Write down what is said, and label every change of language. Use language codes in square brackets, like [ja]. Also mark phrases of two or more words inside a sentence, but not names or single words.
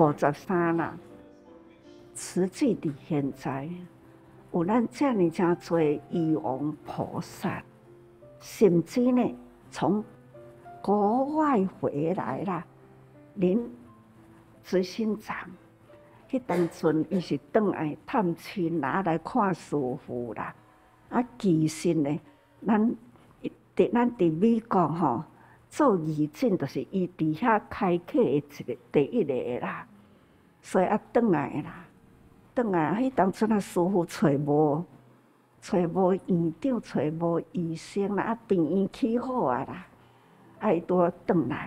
[nan] 53 啦，实际伫现在有咱这么真多医王菩萨，甚至呢从国外回来啦，您执行长。迄当阵，伊是转来探亲来看师父啦。其实呢，咱伫美国做义诊，就是伊伫遐开启的第一个啦。所以转来啦，迄当阵师父找无院长，找无医生啦，病院起好啦，伊拄转来。